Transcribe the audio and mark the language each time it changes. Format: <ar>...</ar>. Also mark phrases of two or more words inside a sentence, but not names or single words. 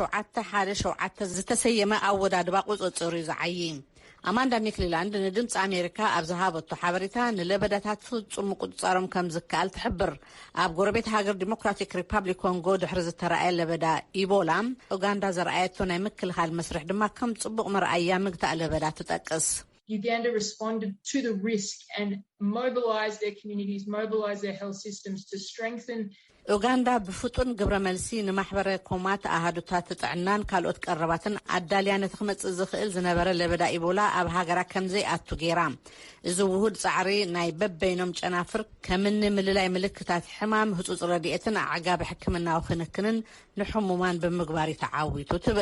<ti>717 ዝተሰየመ ኣወዳድባ ቁፅፅር እዩ ዝዓዪ። ኣማንዳ ማክሊላንድ ንድምፂ ኣሜሪካ ኣብ ዝሃበቶ ሓበሬታ ንለበዳታት ፍጹም ምቁፅጻሮም ከም ዝከኣል ትሕብር። ኣብ ጎረቤት ሃገር ዲሞክራቲክ ሪፐብሊክ ኮንጎ ድሕሪ ዝተረኣየ ለበዳ ኢቦላ ኡጋንዳ ዘረኣየቶ ናይ ምክልኻል መስርሕ ድማ ከም ጽቡቕ መርኣያ ምግታእ ለበዳ ትጠቅስ።</ti> <en>Uganda responded to the risk and mobilized their communities, mobilized their health systems to strengthen.</en> <ti>ኡጋንዳ ብፍጡን ግብረ መልሲ ንማሕበረ ኮማት ኣሃዱታት ጥዕናን ካልኦት ቀረባትን ኣዳልያ ነቲ ክመጽእ ዝኽእል ዝነበረ ለበዳ ኢቦላ ኣብ ሃገራ ከምዘይኣቱ ገይራ። እዚ ውሁድ ጻዕሪ ናይ በበይኖም ጨናፍር ከምኒ ምልላይ ምልክታት ሕማም፣ ህጹጽ ረድኤትን ኣዕጋቢ ሕክምናዊ ክንክንን ንሕሙማን ብምግባር ተዓዊቱ ትብል።</ti>